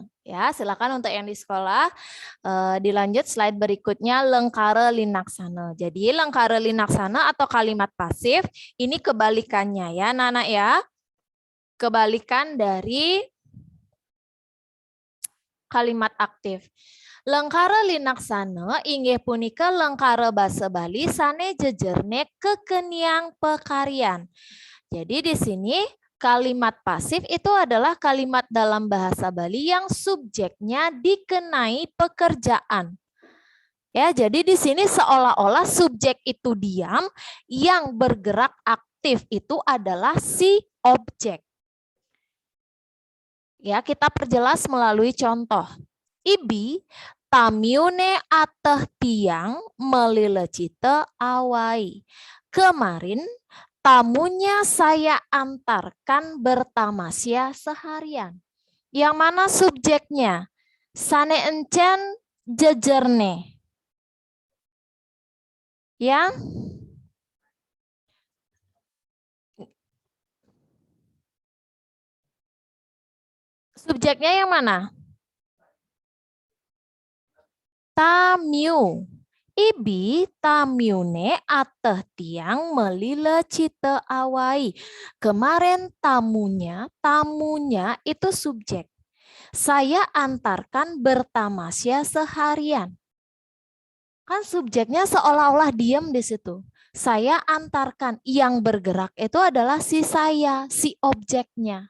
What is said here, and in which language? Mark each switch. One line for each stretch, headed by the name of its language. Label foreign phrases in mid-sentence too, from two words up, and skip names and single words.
Indonesian: Ya, silakan untuk yang di sekolah dilanjut slide berikutnya
Balinese: lengkara linaksana.
Indonesian: Jadi
Balinese: lengkara linaksana
Indonesian: atau kalimat pasif ini kebalikannya ya, Nana ya. Kebalikan dari kalimat aktif.
Balinese: Lengkara linaksana inggih punika lengkara basa Bali sane jejerne kekeniang pekarian.
Indonesian: Jadi di sini kalimat pasif itu adalah kalimat dalam bahasa Bali yang subjeknya dikenai pekerjaan. Ya, jadi di sini seolah-olah subjek itu diam, yang bergerak aktif itu adalah si objek. Ya, kita perjelas melalui contoh.
Balinese: Ibi tamiune ateh tiang melilecite awai.
Indonesian: Kemarin tamunya saya antarkan bertamasya seharian. Yang mana subjeknya?
Balinese: Sane encen jejerne.
Indonesian: Yang subjeknya yang mana? Tamiu.
Balinese: Ibi tamiune ateh tiang melilecite awai.
Indonesian: Kemarin tamunya itu subjek. Saya antarkan bertamasya seharian. Kan subjeknya seolah-olah diam di situ. Saya antarkan, yang bergerak itu adalah si saya, si objeknya.